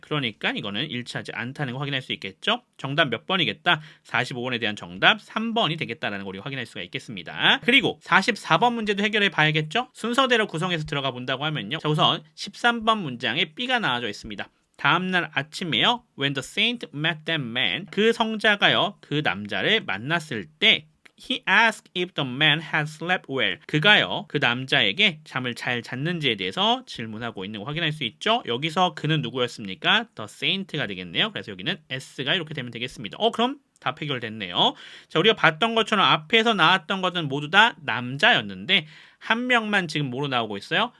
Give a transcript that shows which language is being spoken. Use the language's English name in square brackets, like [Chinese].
[Korean] 그러니까 이거는 일치하지 않다는 거 확인할 수 있겠죠. 정답 몇 번이겠다? 45번에 대한 정답 3번이 되겠다라는 걸 우리가 확인할 수가 있겠습니다. 그리고 44번 문제도 해결해 봐야겠죠. 순서대로 구성해서 들어가 본다고 하면요. 자, 우선 13번 문장에 B가 나와져 있습니다. 다음날 아침에요. [English] When the saint met that man, [Korean] 그 성자가요. 그 남자를 만났을 때 [English] He asked if the man had slept well. [Korean] 그가요. 그 남자에게 잠을 잘 잤는지에 대해서 질문하고 있는 거 확인할 수 있죠. 여기서 그는 누구였습니까? The saint가 되겠네요. 그래서 여기는 S가 이렇게 되면 되겠습니다. 그럼 답 해결됐네요. 자, 우리가 봤던 것처럼 앞에서 나왔던 것은 모두 다 남자였는데 한 명만 지금 뭐로 나오고 있어요?